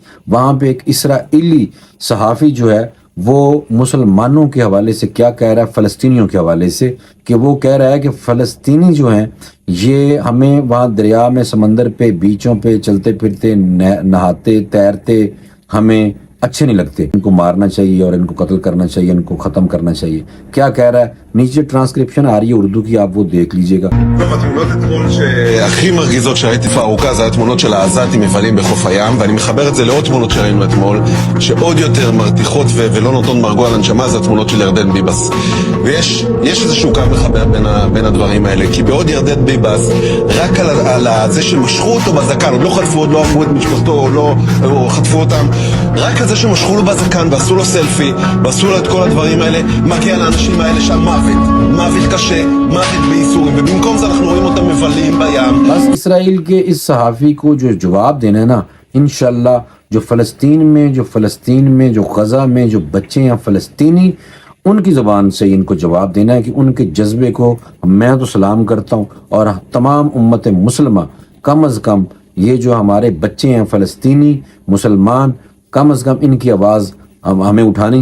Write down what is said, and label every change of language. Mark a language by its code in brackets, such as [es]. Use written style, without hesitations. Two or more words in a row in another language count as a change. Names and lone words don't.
[ur] وہاں پہ ایک اسرائیلی صحافی جو ہے وہ مسلمانوں کے حوالے سے کیا کہہ رہا ہے، فلسطینیوں کے حوالے سے، کہ وہ کہہ رہا ہے کہ فلسطینی جو ہیں یہ ہمیں وہاں دریا میں، سمندر پہ، بیچوں پہ چلتے پھرتے، نہاتے تیرتے ہمیں اچھے نہیں لگتے، ان کو مارنا چاہیے اور ان کو قتل کرنا چاہیے، ان کو ختم کرنا چاہیے. کیا کہہ رہا ہے نیچے ٹرانسکرپشن آ رہی ہے اردو کی، آپ وہ دیکھ لیجئے گا. [he] התמונות אתמול שהכי מרגיזות שראיתי תקופה ארוכה זה התמונות של העזתים מבלים בחוף הים, ואני מחבר את זה לעוד תמונות שראינו אתמול שעוד יותר מרתיחות ולא נותנות מרגוע לנשמה. זה התמונות של ירדן ביבס, ויש איזשהו קו מחבר בין הדברים האלה, כי בעוד ירדן ביבס רק על זה שמשכו אותו בזקן, עוד לא חטפו, עוד לא עברו את משפחתו, או חטפו אותם, רק על זה שמשכו לו בזקן ועשו לו סלפי ועשו לו את כל הדברים האלה, מגיע לאנשים האלה שם מוות קשה, מוות בייסורים, ובמקום זה אנחנו רואים אותם מבלים בים. [ur] بس اسرائیل کے اس صحافی کو جو جواب دینا ہے نا، انشاءاللہ جو فلسطین میں جو غزہ میں جو بچے ہیں فلسطینی، ان کی زبان سے ان کو جواب دینا ہے کہ ان کے جذبے کو میں تو سلام کرتا ہوں، اور تمام امت مسلمہ کم از کم یہ جو ہمارے بچے ہیں فلسطینی مسلمان، کم از کم ان کی آواز ہمیں اٹھانی